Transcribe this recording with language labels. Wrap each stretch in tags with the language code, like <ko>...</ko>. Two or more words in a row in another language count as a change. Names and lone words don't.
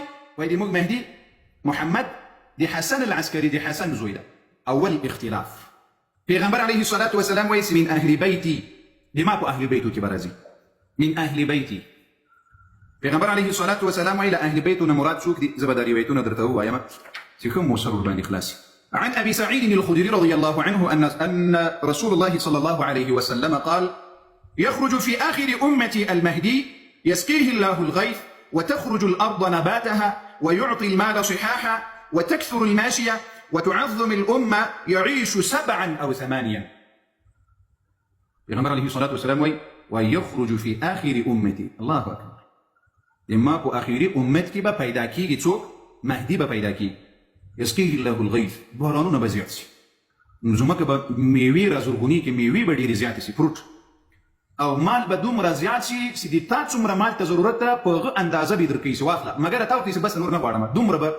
<ps>وایي د موږ مهدي محمد د حسن العسکري د حسن زوی ده. اول اختلاف. پیغمبر</ps> <ar>علیه الصلاة والسلام</ar> <ps>وایي</ps> <ar>من اهل بیتی،</ar> <ps>د ما په اهل بیتو کې به راځي.</ps> <ar>من اهل بیتی.</ar> <ps>پیغمبر</ps> <ar>علیه الصلاة والسلام</ar> <ps>وایي له اهل بیتو نه مراد څوک دي؟ زه به دا روایتونه درته ووایم چې کوم موثر ورباندې خلاصي.</ps> <ar>عن أبي سعيد الخدري رضي الله عنه أن رسول الله صلى الله عليه وسلم قال: يخرج في آخر أمتي المهدي يسقيه الله الغيث وتخرج الأرض نباتها ويعطي المال صحاحا وتكثر الماشية وتعظم الأمة يعيش 7 أو 8. پیغمبر علیه الصلاة والسلام ويخرج في آخر أمتي. الله أكبر.</ar> <ps>لما په آخري أمت کې به پیدا کیږي څوک؟ مهدي به پیدا کیږي.</ps> <ar>یسقیه الله الغیث،</ar> <ps>بارانونه به زیات سي، ځمکه به میوې رازرغوني کې میوې به ډېرې زیاتې سي، فروټ او مال به دومره زیات سي چې د تا څومره مال ته ضرورت ده په هغه اندازه به یې درکوي چې واخله، مګر تا ورته چې بس نور نه غواړم.</ps>